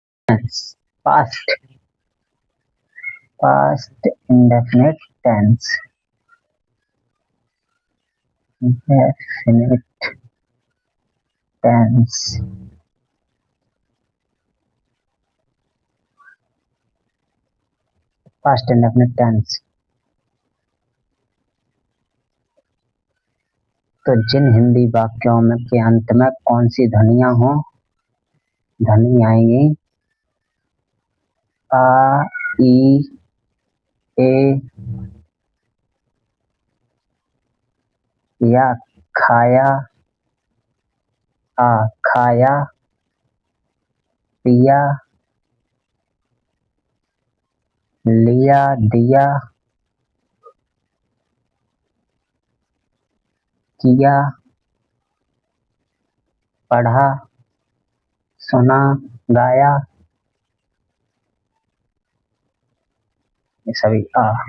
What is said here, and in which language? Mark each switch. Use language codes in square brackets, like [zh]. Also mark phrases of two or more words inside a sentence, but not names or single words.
[en] past past indefinite tense. Definite tense. Past indefinite tense. [hi] तो जिन हिंदी वाक्यों में के अंत में कौन सी ध्वनियां हो, ध्वनि आएंगी आ, ई, ए या खाया, खाया, पिया, लिया, दिया, किया, पढ़ा, सुना, गाया, ये सभी आ।